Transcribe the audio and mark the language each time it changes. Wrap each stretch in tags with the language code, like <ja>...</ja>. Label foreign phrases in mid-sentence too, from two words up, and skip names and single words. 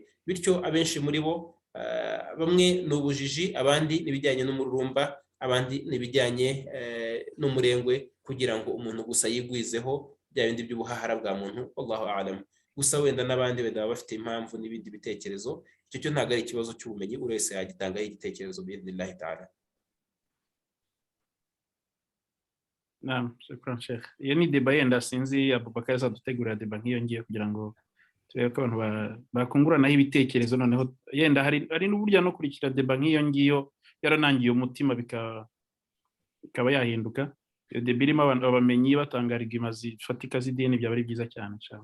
<rw>Bityo abenshi muri bo, bamwe ni ubujiji, abandi n'ibijyanye n'umururumba, abandi n'ibijyanye n'umurengwe, kugira ngo umuntu gusa yigwizeho bya bindi by'ubuhahara bwa muntu.</rw> <ar>والله أعلم.</ar> <rw>Gusa wenda n'abandi baba bafite impamvu n'ibindi bitekerezo, icyo cyo ntabwo ari ikibazo cy'ubumenyi, buri wese yagitangaho igitekerezo</rw> <ar>بإذن الله تعالى. نعم، شكرا شيخ.</ar> <rw>Iyo ni deba yenda, sinzi Abubakar azadutegurira deba nk'iyo ngiyo kugira ngo turebe ko abantu bakunguranaho ibitekerezo, noneho yenda hari n'uburyo no kurikira deba nk'iyo ngiyo yaranangiye umutima bikaba yahinduka. Iyo deba irimo abamenyi batanga argument zifatika z'idini, byaba ari byiza cyane cyane.</rw>